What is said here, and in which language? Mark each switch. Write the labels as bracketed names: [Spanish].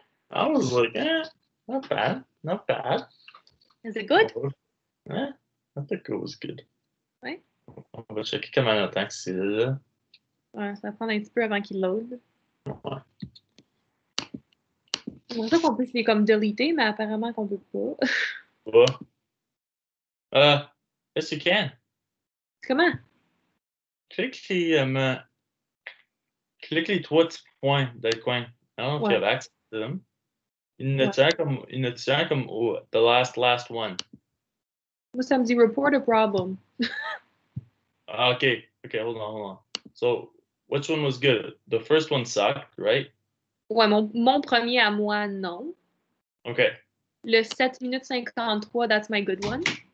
[English] I was like, not bad, not bad. Is it good? Eh, I think it was good. [French] Ouais. On va checker comment longtemps que c'est là. Ouais, ça va prendre un petit peu avant qu'il load. Ouais. J'aimerais ça qu'on puisse les comme deleter, mais apparemment qu'on peut pas. Va. [English] Yes, you can. [French] Comment? Clique les, clique les trois petits points dans le coin. [English] I don't know if you [French] Ouais, [English] have access to them. [French] ouais. Il y en a un comme [English] the last one. [French] Moi, ça me dit [English] report a problem. Okay, hold on. So, which one was good? The first one sucked, right? [French] Ouais, mon premier à moi, non. [English] Okay. [French] Le 7 minutes 53, [English] that's my good one.